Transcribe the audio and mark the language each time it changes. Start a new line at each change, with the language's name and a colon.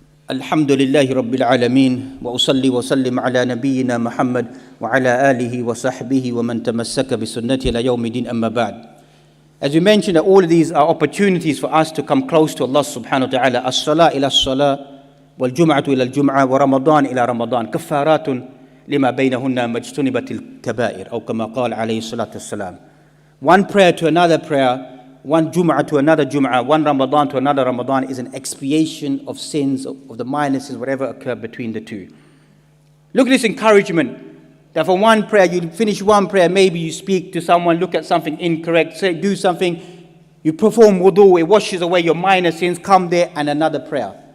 Arabic: الحمد لله رب العالمين وأصلي وسلم على نبينا محمد وعلى آله وصحبه ومن تمسك بسنته إلى يوم الدين أما بعد.
English: As we mentioned, that all of these are opportunities for us to come close to Allah subhanahu wa ta'ala.
Arabic: الصلاة إلى الصلاة والجمعة إلى الجمعة ورمضان إلى رمضان كفارات لما بينهن ما اجتنبت الكبائر أو كما قال عليه الصلاة والسلام.
English: One prayer to another prayer, one Jumu'ah to another Jumu'ah, one Ramadan to another Ramadan is an expiation of sins, of the minor sins, whatever occurred between the two. Look at this encouragement, that for one prayer, you finish one prayer, maybe you speak to someone, look at something incorrect, say, do something, you perform wudu, it washes away your minor sins, come there and another prayer.